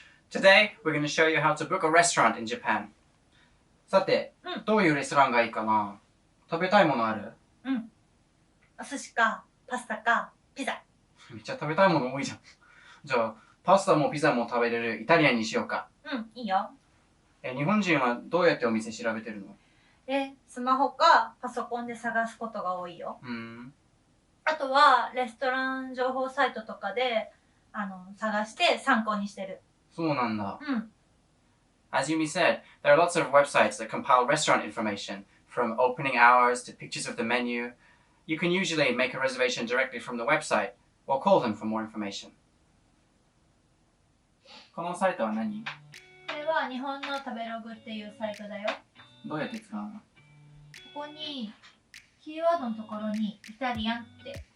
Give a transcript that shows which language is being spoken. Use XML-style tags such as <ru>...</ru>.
<en>Today, we're going to show you how to book a restaurant in Japan.</en> <ja>さて、どういうレストランがいいかな？食べたいものある？お寿司か、パスタか、ピザ。めっちゃ食べたいもの多いじゃん。じゃあ、パスタもピザも食べれるイタリアンにしようか。いいよ。日本人はどうやってお店調べてるの？スマホかパソコンで探すことが多いよ。あとは、レストラン情報サイトとかで、探して参考にしてる。そうなんだ。</ja> <en>As Yumi said, there are lots of websites that compile restaurant information, from opening hours to pictures of the menu. You can usually make a reservation directly from the website, or call them for more information.</en> <ja>このサイトは何？これは日本の食べログっていうサイトだよ。どうやって使うの？ここに、キーワードのところにイタリアンって。</ja>